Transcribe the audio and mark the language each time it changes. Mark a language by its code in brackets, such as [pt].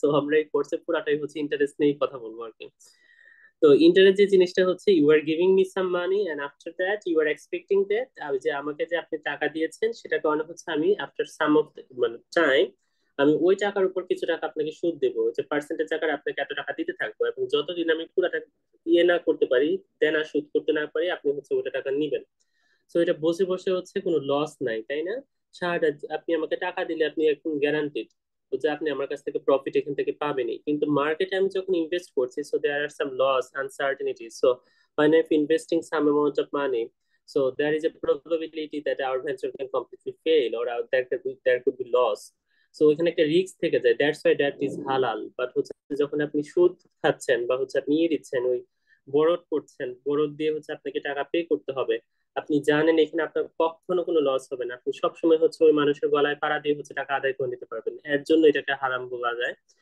[bn] তো আমরা এই কোর্সে পুরাটাই হচ্ছে ইন্টারেস্ট নিয়েই কথা বলবো আর কি। তো ইন্টারেস্ট যে জিনিসটা হচ্ছে [en] you are giving me some money and after that you are expecting that, [bn] যে আমাকে যে আপনি টাকা দিয়েছেন সেটা কারণে হচ্ছে আমি আফটার সাম অফ মানে টাইম আমি ওই টাকার উপর কিছু টাকা আপনাকে সুদ দেবো, যে পার্সেন্টেজ আকারে আপনাকে এত টাকা দিতে থাকবো, এবং যতদিন আমি পুরো টাকা ইয়ে না করতে পারি, দেনা সুদ করতে না পারি, আপনি হচ্ছে ওটা টাকা নিবেন। তো এটা বসে বসে হচ্ছে কোনো লস নাই, তাই না? সারাটা আপনি আমাকে টাকা দিলে আপনি একদম গ্যারান্টিড যে আপনি আমার কাছ থেকে প্রফিট এখান থেকে পাবেনই। কিন্তু মার্কেটে আমি যখন ইনভেস্ট করছি, [en] So there are some loss uncertainty. So when I'm investing some amount of money, so there is a probability that our venture can completely fail, or there could be loss. [bn] So ওইখানে একটা risk থেকে যায়, [en] that's why that is [bn] হালাল। But হচ্ছে যখন আপনি সুদ খাচ্ছেন বা হচ্ছে আপনি ইয়ে দিচ্ছেন, ওই বরোড করছেন, বরোড দিয়ে হচ্ছে আপনাকে টাকা পে করতে হবে, আপনি জানেন এখানে আপনার কখনো কোনো লস হবে না, আপনি সবসময় হচ্ছে ওই মানুষের গলায় পাড়া দিয়ে হচ্ছে টাকা আদায় করে নিতে পারবেন, এর জন্য এটাকে হারাম বলা যায়।